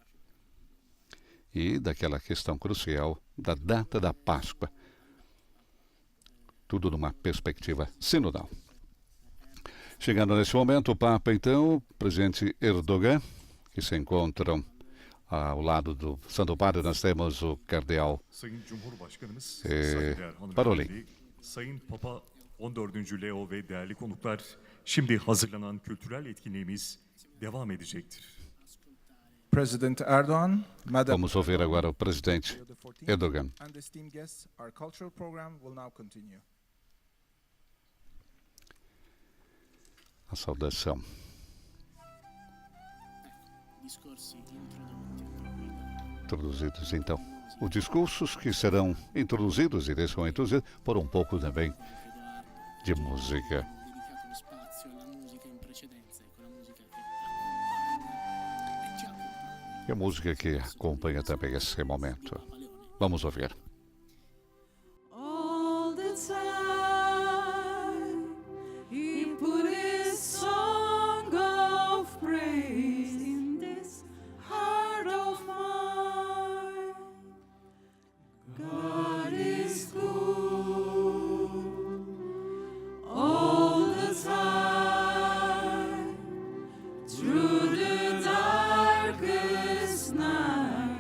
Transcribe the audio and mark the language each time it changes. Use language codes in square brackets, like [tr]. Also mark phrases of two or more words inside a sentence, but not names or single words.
[pt] E daquela questão crucial da data da Páscoa. Tudo numa perspectiva sinodal. Chegando nesse momento, o Papa, então, o presidente Erdogan, que se encontram ao lado do Santo Padre, nós temos o Cardeal Parolin. [tr] Sayın Papa 14. Leo ve değerli konuklar, şimdi hazırlanan kültürel etkinliğimiz devam edecektir. [en] President Erdogan, Madam [pt] Vamos ouvir agora o presidente Erdogan. [en] and esteemed guests, our cultural program will now continue. [pt] A saudação. Introduzidos, então, os discursos que serão introduzidos e deixam introduzidos por um pouco também de música. E a música que acompanha também esse momento. Vamos ouvir. [en] All the time he put his song of praise in this heart of mine. God is good all the time through the darkest night.